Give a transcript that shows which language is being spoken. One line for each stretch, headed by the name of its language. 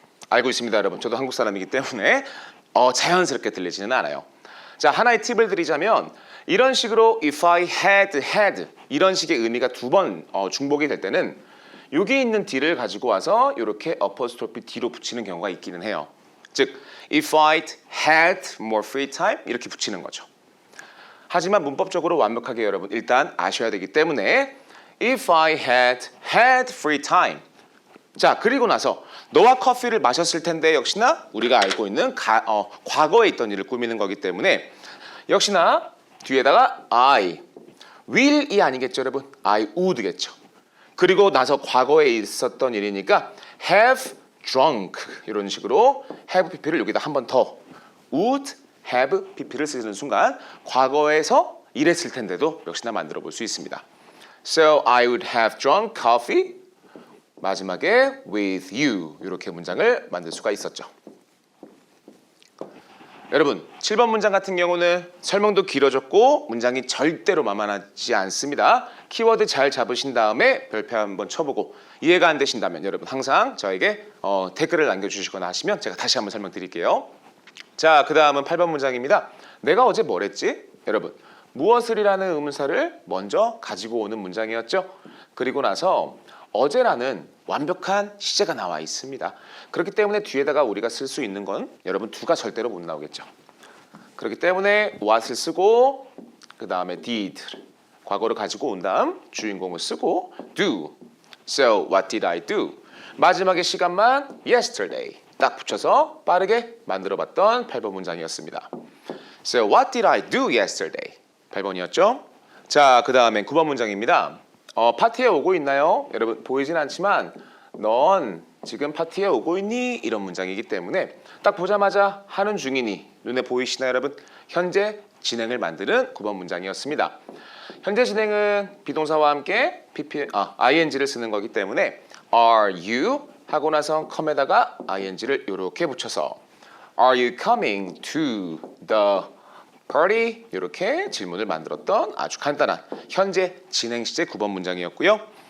Korean: 알고 있습니다, 여러분. 저도 한국 사람이기 때문에 자연스럽게 들리지는 않아요. 자, 하나의 팁을 드리자면 이런 식으로 if I had 이런 식의 의미가 두 번 중복이 될 때는 여기 있는 D를 가지고 와서 이렇게 어퍼스트로피 D로 붙이는 경우가 있기는 해요.
English: 즉 if I had more free time
Korean: 이렇게 붙이는 거죠. 하지만 문법적으로 완벽하게 여러분 일단 아셔야 되기 때문에
English: if I had free time.
Korean: 자, 그리고 나서 너와 커피를 마셨을 텐데 역시나 우리가 알고 있는 과거에 있던 일을 꾸미는 거기 때문에 역시나 뒤에다가 I will이 아니겠죠, 여러분?
English: I would겠죠.
Korean: 그리고 나서 과거에 있었던 일이니까 have drunk 이런 식으로 have pp를 여기다 한 번 더 would have pp를 쓰는 순간 과거에서 이랬을 텐데도 역시나 만들어 볼 수 있습니다.
English: So I would have drunk coffee
Korean: 마지막에
English: with you
Korean: 이렇게 문장을 만들 수가 있었죠. 여러분 7번 문장 같은 경우는 설명도 길어졌고 문장이 절대로 만만하지 않습니다. 키워드 잘 잡으신 다음에 별표 한번 쳐보고 이해가 안 되신다면 여러분 항상 저에게 댓글을 남겨주시거나 하시면 제가 다시 한번 설명드릴게요. 자, 그 다음은 8번 문장입니다. 내가 어제 뭘 했지? 여러분 무엇을이라는 의문사를 먼저 가지고 오는 문장이었죠. 그리고 나서 어제라는 완벽한 시제가 나와 있습니다. 그렇기 때문에 뒤에다가 우리가 쓸 수 있는 건 여러분 do가 절대로 못 나오겠죠. 그렇기 때문에 what을 쓰고 그 다음에 did 과거를 가지고 온 다음 주인공을 쓰고 do.
English: So what did I do?
Korean: 마지막에 시간만 yesterday 딱 붙여서 빠르게 만들어봤던 8번 문장이었습니다.
English: So what did I do yesterday?
Korean: 8번이었죠. 자, 그 다음에 9번 문장입니다. 파티에 오고 있나요? 여러분 보이진 않지만 넌 지금 파티에 오고 있니? 이런 문장이기 때문에 딱 보자마자 하는 중이니 눈에 보이시나요, 여러분? 현재 진행을 만드는 9번 문장이었습니다. 현재 진행은 비동사와 함께 ing를 쓰는 거기 때문에 are you 하고 나서 come에다가 ing를 이렇게 붙여서
English: are you coming to the party
Korean: 이렇게 질문을 만들었던 아주 간단한 현재 진행 시제 9번 문장이었고요.